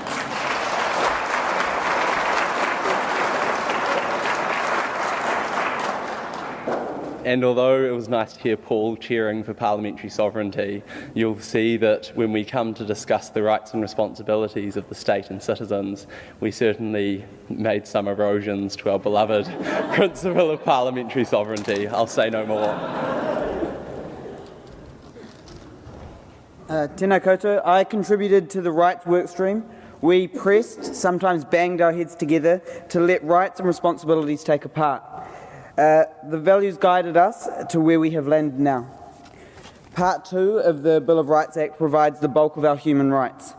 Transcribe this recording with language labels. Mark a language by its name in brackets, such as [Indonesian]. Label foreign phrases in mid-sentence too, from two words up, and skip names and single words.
[English] And although it was nice to hear Paul cheering for parliamentary sovereignty, you'll see that when we come to discuss the rights and responsibilities of the state and citizens, we certainly made some erosions to our beloved principle of parliamentary sovereignty. I'll say no more. [Māori] Tēnā koutou, [English] I contributed to the rights workstream. We pressed, sometimes banged our heads together to let rights and responsibilities take a part. The values guided us to where we have landed now. Part 2 of the Bill of Rights Act provides the bulk of our human rights.